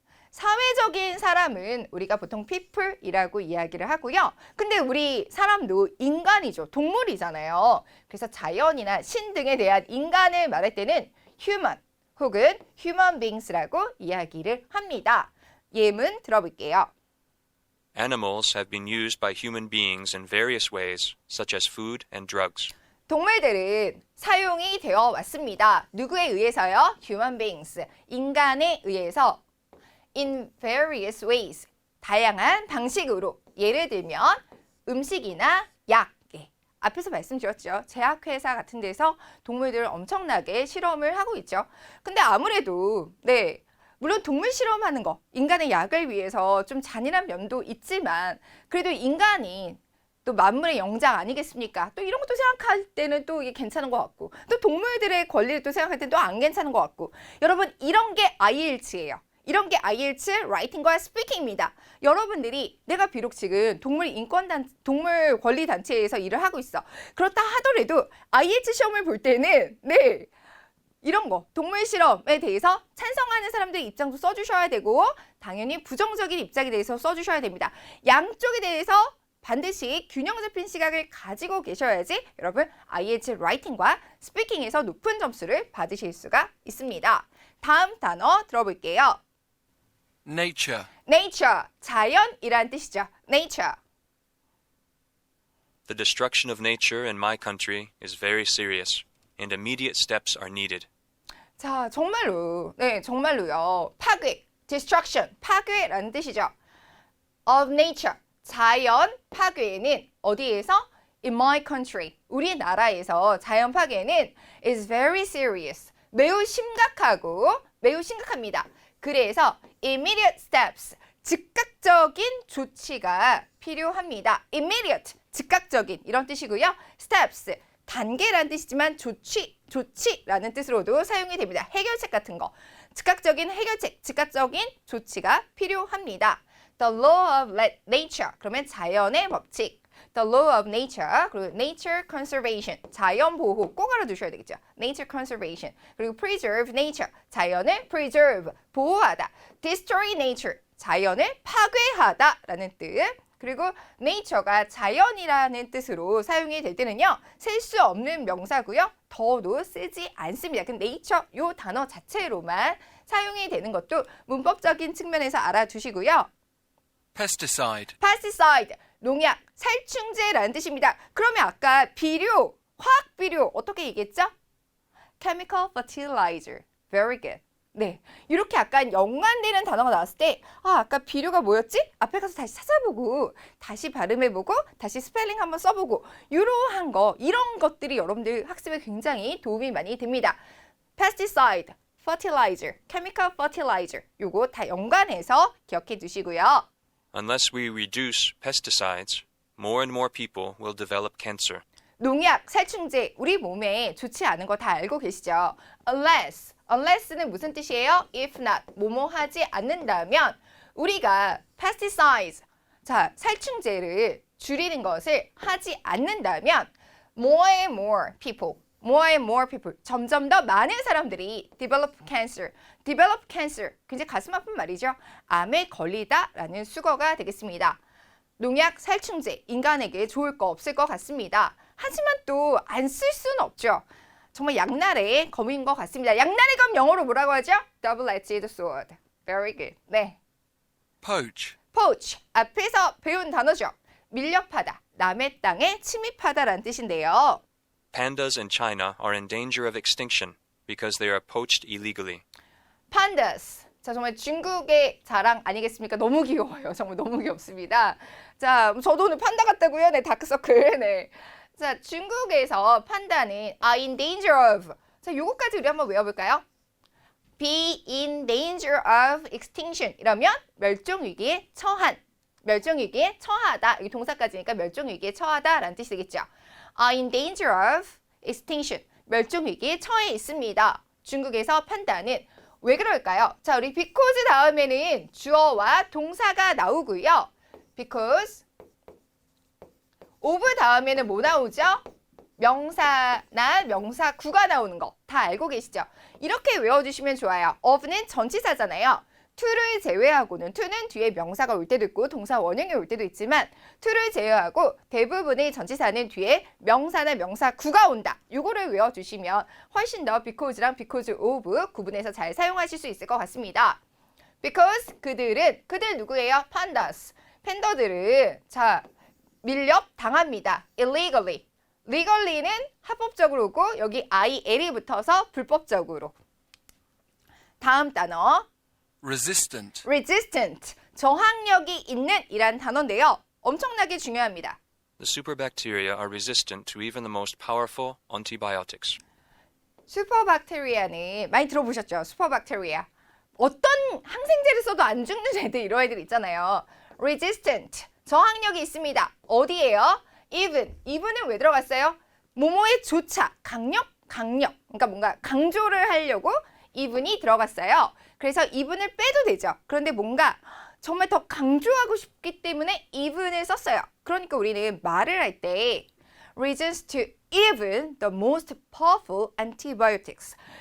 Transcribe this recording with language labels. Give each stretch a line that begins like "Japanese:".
Korean: 사회적인 사람은 우리가 보통 people이라고 이야기를 하고요. 근데 우리 사람도 인간이죠. 동물이잖아요. 그래서 자연이나 신 등에 대한 인간을 말할 때는 human 혹은 human beings라고 이야기를 합니다. 예문 들어볼게요.
English: Animals have been used by human beings in various ways, such as food and drugs.
Korean: 동물들은 사용이 되어 왔습니다. 누구에 의해서요?
English: human beings,
Korean: 인간에 의해서
English: in various ways,
Korean: 다양한 방식으로. 예를 들면 음식이나 약. 앞에서 말씀드렸죠. 제약회사 같은 데서 동물들을 엄청나게 실험을 하고 있죠. 근데 아무래도 네, 물론 동물 실험하는 거, 인간의 약을 위해서 좀 잔인한 면도 있지만 그래도 인간이 또 만물의 영장 아니겠습니까? 또 이런 것도 생각할 때는 또 이게 괜찮은 것 같고 또 동물들의 권리를 또 생각할 때는 또 안 괜찮은 것 같고 여러분 이런 게 IELTS예요. 이런 게 IELTS 라이팅과 스피킹입니다. 여러분들이 내가 비록 지금 동물 권리 단체에서 일을 하고 있어. 그렇다 하더라도 IELTS 시험을 볼 때는 네. 이런 거 동물 실험에 대해서 찬성하는 사람들의 입장도 써주셔야 되고 당연히 부정적인 입장에 대해서 써주셔야 됩니다. 양쪽에 대해서 반드시 균형 잡힌 시각을 가지고 계셔야지 여러분 IELTS 라이팅과 스피킹에서 높은 점수를 받으실 수가 있습니다. 다음 단어 들어볼게요.
English: Nature.
Korean: nature, 자연이란 뜻이죠.
English: nature. The destruction of nature in my country is very serious, and immediate steps are needed.
Korean: 자, 정말로, 네, 정말로요. 파괴, destruction, 파괴라는 뜻이죠.
English: of nature,
Korean: 자연 파괴는 어디에서?
English: in my country,
Korean: 우리나라에서 자연 파괴는
English: is very serious,
Korean: 매우 심각하고 매우 심각합니다. 그래서
English: immediate steps,
Korean: 즉각적인 조치가 필요합니다. immediate, 즉각적인 이런 뜻이고요. steps, 단계라는 뜻이지만 조치라는 뜻으로도 사용이 됩니다. 해결책 같은 거. 즉각적인 해결책, 즉각적인 조치가 필요합니다.
English: The law of nature,
Korean: 그러면 자연의 법칙.
English: The law of nature,
Korean: 그리고
English: nature conservation,
Korean: 자연 보호 꼭 알아두셔야 되겠죠.
English: nature conservation, 그리고 preserve nature, 자연을 preserve, 보호하다.
Korean: destroy nature, 자연을 파괴하다라는 뜻. 그리고 nature가 자연이라는 뜻으로 사용이 될 때는요. 셀 수 없는 명사고요. 더도 쓰지 않습니다. 근데 nature 요 단어 자체로만 사용이 되는 것도 문법적인 측면에서 알아두시고요.
English: Pesticide.
Korean: pesticide, 농약, 살충제라는 뜻입니다. 그러면 아까 비료, 화학 비료 어떻게 얘기했죠?
English: chemical fertilizer. Very good.
Korean: 네, 이렇게 약간 연관되는 단어가 나왔을 때 아까 비료가 뭐였지? 앞에 가서 다시 찾아보고 다시 발음해보고 다시 스펠링 한번 써보고 이러한 거, 이런 것들이 여러분들 학습에 굉장히 도움이 많이 됩니다. pesticide, fertilizer, chemical fertilizer 요거 다 연관해서 기억해 두시고요.
English: Unless we reduce pesticides, more and more people will develop cancer.
Korean: 농약, 살충제, 우리 몸에 좋지 않은 거 다 알고 계시죠? unless는 무슨 뜻이에요?
English: if not,
Korean: 뭐뭐 하지 않는다면 우리가 pesticides, 자, 살충제를 줄이는 것을 하지 않는다면
English: more and more people,
Korean: 점점 더 많은 사람들이
English: develop cancer,
Korean: 굉장히 가슴 아픈 말이죠. 암에 걸리다라는 수거가 되겠습니다. 농약, 살충제, 인간에게 좋을 거 없을 것 같습니다. 하지만 또 안 쓸 수는 없죠. 정말 양날의 검인 것 같습니다. 양날의 검 영어로 뭐라고 하죠?
English: Double-edged sword. Very good. 네. Poach.
Korean: poach, 앞에서 배운 단어죠. 밀렵하다, 남의 땅에 침입하다라는 뜻인데요.
English: Pandas in China are in danger of extinction because they are poached illegally. pandas,
Korean: 자, 정말 중국의 자랑 아니겠습니까? 너무 귀여워요. 정말 너무 귀엽습니다. 자, 저도 오늘 판다 같다고요? 네, 다크서클. 네. 자, 중국에서 판다는
English: are in danger of.
Korean: 자, 요거까지 우리 한번 외워볼까요?
English: be in danger of extinction.
Korean: 이러면 멸종위기에 처한. 멸종위기에 처하다. 여기 동사까지니까 멸종위기에 처하다라는 뜻이 되겠죠.
English: are in danger of extinction.
Korean: 멸종위기에 처해 있습니다. 중국에서 판다는 왜 그럴까요? 자, 우리 because 다음에는 주어와 동사가 나오고요. because of 다음에는 뭐 나오죠? 명사나 명사구가 나오는 거 다 알고 계시죠? 이렇게 외워주시면 좋아요. of는 전치사잖아요. to를 제외하고는 to는 뒤에 명사가 올 때도 있고 동사 원형이 올 때도 있지만 to를 제외하고 대부분의 전치사는 뒤에 명사나 명사구가 온다. 이거를 외워주시면 훨씬 더 because랑 because of 구분해서 잘 사용하실 수 있을 것 같습니다. because 그들 누구예요?
English: pandas.
Korean: 팬더들은 자 밀렵 당합니다.
English: illegally.
Korean: legally는 합법적으로고 여기 il이 붙어서 불법적으로. 다음 단어
English: resistant, resistant.
Korean: 저항력이 있는 이란 단어인데요. 엄청나게 중요합니다.
English: The superbacteria are resistant to even the most powerful antibiotics.
Korean: 슈퍼박테리아는 많이 들어보셨죠? 슈퍼박테리아. 어떤 항생제를 써도 안 죽는 애들 이런 애들 있잖아요. resistant. 저항력이 있습니다. 어디에요? even은 왜 들어갔어요? 뭐뭐에 조차, 강력. 그러니까 뭔가 강조를 하려고 even이 들어갔어요. 그래서 even을 빼도 되죠. 그런데 뭔가 정말 더 강조하고 싶기 때문에 even을 썼어요. 그러니까 우리는 말을 할 때
English: resist to even the most powerful antibiotics.